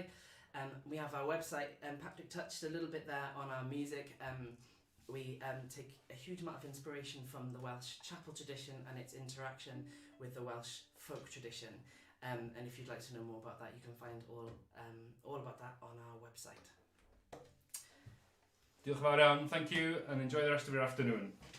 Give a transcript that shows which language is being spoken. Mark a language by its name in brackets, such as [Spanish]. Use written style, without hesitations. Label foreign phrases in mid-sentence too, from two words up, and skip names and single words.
[English] We have our website. Patrick touched a little bit there on our music. We take a huge amount of inspiration from the Welsh chapel tradition and its interaction with the Welsh folk tradition. And if you'd like to know more about that, you can find all about that on our website. [Welsh] Diolch yn fawr iawn, [English] thank you, and enjoy the rest of your afternoon.